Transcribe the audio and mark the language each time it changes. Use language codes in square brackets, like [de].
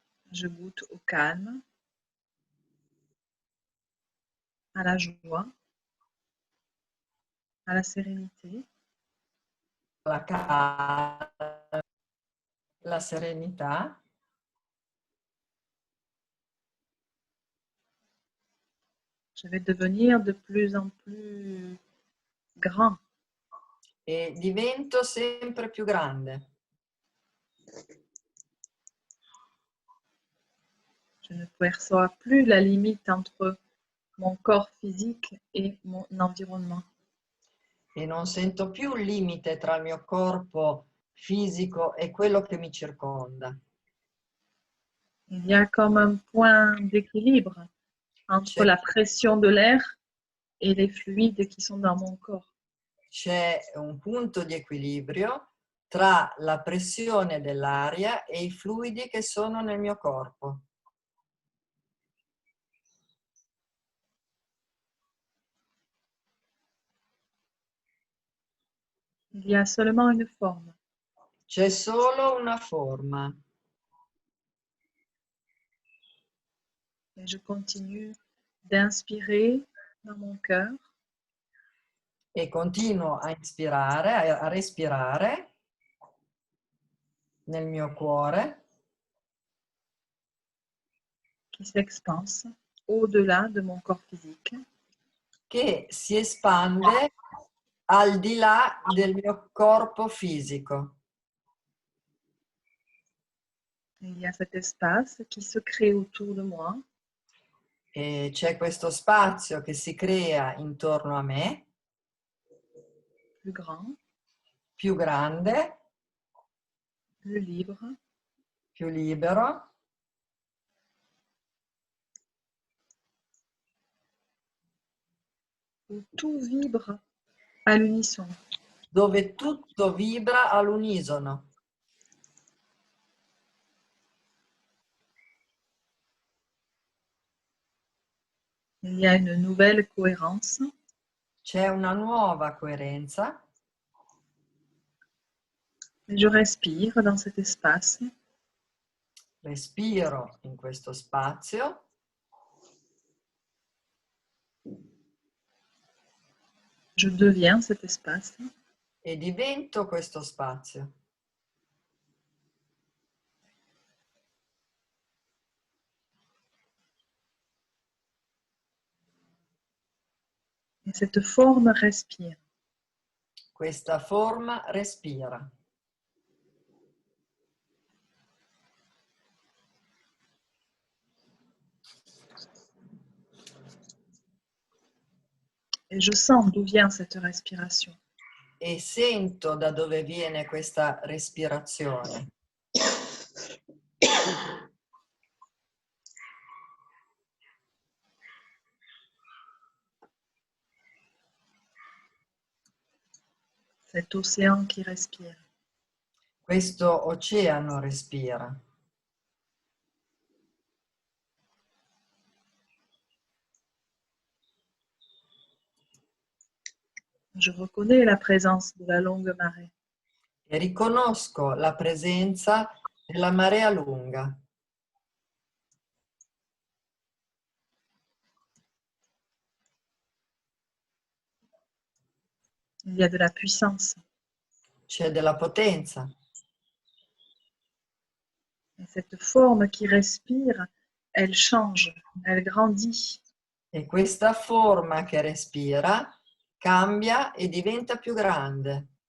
[fr] je goûte au calme, à la joie, à la sérénité. [it] la calma, la serenità, [fr] Je vais devenir de plus en plus grand. [it] e divento sempre più grande. [fr] Je ne perçois plus la limite entre mon corps physique et mon environnement. [it] E non sento più il limite tra il mio corpo fisico e quello che mi circonda. [fr] Il y a comme un point d'équilibre entre la pression de l'air et les fluides qui sont dans mon corps. [it] C'è un punto di equilibrio tra la pressione dell'aria e i fluidi che sono nel mio corpo. [fr] Il y a seulement une forme. [it] C'è solo una forma. [fr] Et je continue d'inspirer dans mon cœur. [it] E continuo a ispirare, a respirare nel mio cuore, [fr] Qui s'expanse au-delà de mon corps physique. [it] che si espande al di là del mio corpo fisico. [fr] Il y a cet espace qui se crée autour de moi. [it] E c'è questo spazio che si crea intorno a me, [fr] Plus grand, [it] più grande, [fr] plus libre, [it] più libero, [fr] où tout vibre à l'unisson. [it] dove tutto vibra all'unisono. [fr] Il y a une nouvelle cohérence. [it] C'è una nuova coerenza. [fr] Et je respire dans cet espace. [it] Respiro in questo spazio. [fr] Je deviens cet espace. [it] E divento questo spazio. [fr] Et cette forme respire. [it] Questa forma respira. [fr] Et je sens d'où vient cette respiration. [it] E sento da dove viene questa respirazione. [fr] Cet océan qui respire. [it] Questo oceano respira. [fr] Je reconnais la présence de la longue marée. [it] E riconosco la presenza della marea lunga. [fr] Il y a de la puissance. [it] C'è della potenza. [fr] Et cette forme qui respire, elle change, elle grandit. [it] E questa forma che respira cambia e diventa più grande.